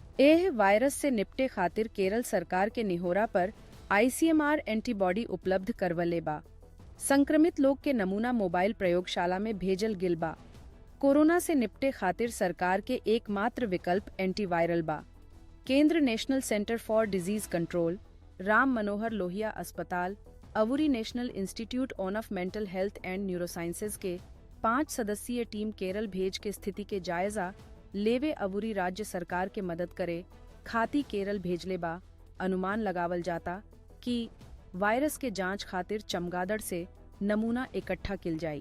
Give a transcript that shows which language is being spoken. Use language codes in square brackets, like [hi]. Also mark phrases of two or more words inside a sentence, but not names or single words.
[bho] एह वायरस से निपटे खातिर केरल सरकार के निहोरा पर ICMR एंटीबॉडी उपलब्ध करवले बा। संक्रमित लोग के नमूना मोबाइल प्रयोगशाला में भेजल गिल बा। कोरोना से निपटे खातिर सरकार के एकमात्र विकल्प एंटीवायरल बा। केंद्र नेशनल सेंटर फॉर डिजीज कंट्रोल, राम मनोहर लोहिया अस्पताल, अवुरी नेशनल इंस्टीट्यूट ऑफ मेंटल हेल्थ एंड न्यूरोसाइंसेज के 5 सदस्यीय टीम केरल भेज के स्थिति के जायजा लेवे अवूरी राज्य सरकार के मदद करे खाती केरल भेजले बा। अनुमान लगावल जाता कि वायरस के जांच खातिर चमगादड़ से नमूना इकट्ठा किल जाई।